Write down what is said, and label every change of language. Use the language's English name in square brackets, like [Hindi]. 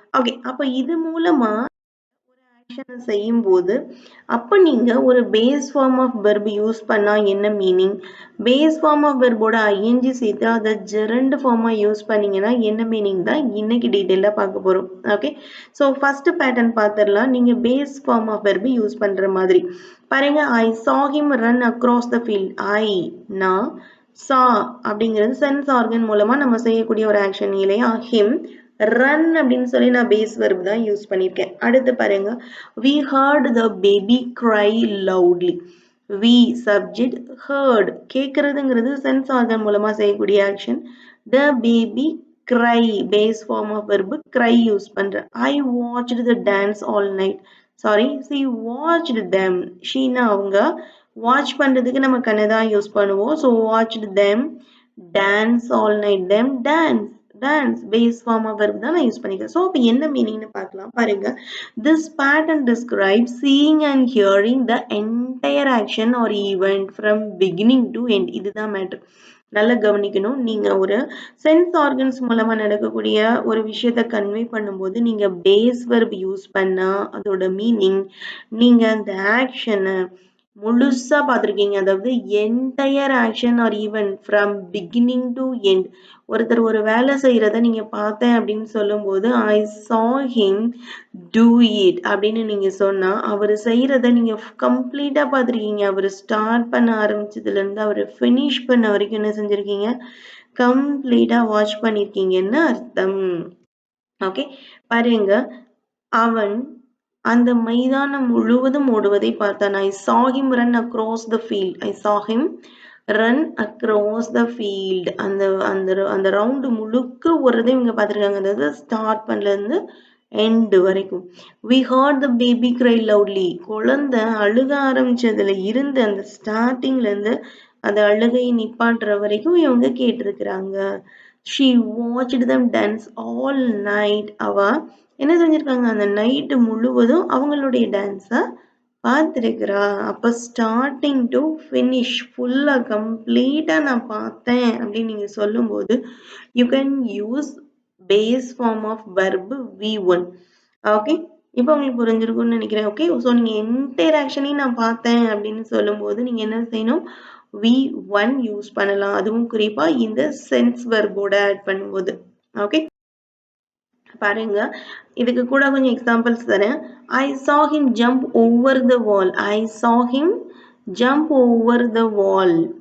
[Tamil] Okay, அப்ப இது மூலமா ஆக்ஷனை செய்யும் போது அப்ப நீங்க ஒரு base form of verb use பண்ணா என்ன meaning, base form of வெர்போட ING சேர்த்து அதை ஜெரண்ட் ஃபார்மா யூஸ் பண்ணீங்கன்னா என்ன மீனிங் தான் இன்னைக்கு டீட்டெயிலா பார்க்க போறோம். ஓகே, ஸோ ஃபர்ஸ்ட் பேட்டர்ன் பார்த்துடலாம். நீங்க base form of verb use பண்ற மாதிரி பாருங்க. [English] I saw him run across the field. [Tamil] ஐ நான் saw அப்படிங்கிறது சென்ஸ் ஆர்கன் மூலமா நம்ம செய்யக்கூடிய ஒரு ஆக்ஷன் இல்லையா? ஹிம் ரன் அப்படின்னு சொல்லி நான் பேஸ் வெர்ப் தான் யூஸ் பண்ணியிருக்கேன். அடுத்து பாருங்க, [English] we heard the baby cry loudly. we subject, heard [Tamil] கேட்கறதுங்கிறது sense organ மூலமா செய்யக்கூடிய action. [English] the baby cry [Tamil] base form of verb cry use பண்றேன். [English] I watched the dance all night. Sorry, she watched them. [Tamil] Sheena அவங்க, watch பண்றதுக்கு நம்ம கண்ணை தான் use பண்ணுவோம். [English] So watched them dance all night. them dance, [Tamil] dance base form of verb தான் நான் use பண்ணிக்கிறேன். ஸோ அப்போ என்ன மீனிங்னு பார்க்கலாம் பாருங்க. [English] This pattern describe seeing and hearing the entire action or event from beginning to end. [Tamil] இதுதான் matter. நல்லா கவனிக்கணும். நீங்க ஒரு சென்ஸ் ஆர்கன்ஸ் மூலமா நடக்கக்கூடிய ஒரு விஷயத்த கன்வே பண்ணும்போது நீங்க பேஸ் வெர்ப் யூஸ் பண்ணா அதோட மீனிங் நீங்க அந்த ஆக்ஷனை முழுசா பார்த்துருக்கீங்க. அதாவது entire action R even from beginning to end. ஒருத்தர் ஒரு வேலை செய்யறத நீங்க பார்த்தேன் அப்படின்னு சொல்லும்போது [English] I saw him do it [Tamil] அப்படின்னு நீங்க சொன்னா அவர் செய்யறத நீங்க கம்ப்ளீட்டா பார்த்துருக்கீங்க. அவர் ஸ்டார்ட் பண்ண ஆரம்பிச்சதுல இருந்து அவர் ஃபினிஷ் பண்ண வரைக்கும் என்ன செஞ்சிருக்கீங்க? கம்ப்ளீட்டா வாட்ச் பண்ணிருக்கீங்கன்னு அர்த்தம். ஓகே, பாருங்க. அவன் அந்த மைதானம் முழுவதும் ஓடுவதை பார்த்தான். [English] I saw him run across the field. I saw him run across the field. [Tamil] அந்த அந்த அந்த ரவுண்டு முழுக்க ஓடுறதை இவங்க பார்த்துருக்காங்க. அதாவது ஸ்டார்ட் பண்ணல இருந்து எண்ட் வரைக்கும். [English] we heard the baby cry loudly. [Tamil] குழந்தை அழுக ஆரம்பிச்சதுல இருந்து அந்த ஸ்டார்டிங்ல இருந்து அந்த அழுகையை நிப்பாட்டுற வரைக்கும் இவங்க கேட்டிருக்கிறாங்க. [English] she watched them dance all night. [Tamil] அவ என்ன செஞ்சிருக்காங்க? அந்த நைட்டு முழுவதும் அவங்களுடைய டான்ஸை பார்த்துருக்கிறா. அப்போ ஸ்டார்டிங் டு ஃபினிஷ் ஃபுல்லாக கம்ப்ளீட்டாக நான் பார்த்தேன் அப்படின்னு நீங்கள் சொல்லும்போது [English] You can use base form of verb V1. [Tamil] Okay, இப்போ உங்களுக்கு புரிஞ்சிருக்கும்னு நினைக்கிறேன். ஓகே, ஸோ நீங்கள் என்டையர் ஆக்ஷனையும் நான் பார்த்தேன் அப்படின்னு சொல்லும்போது நீங்கள் என்ன செய்யணும்? V1 யூஸ் பண்ணலாம். அதுவும் குறிப்பாக இந்த சென்ஸ் வெர்போட ஆட் பண்ணும்போது. ஓகே, பாருங்க, இதுக்கு கூட கொஞ்சம் எக்ஸாம்பிள்ஸ் தரேன். [English] I saw him jump over the wall. I saw him jump over the wall.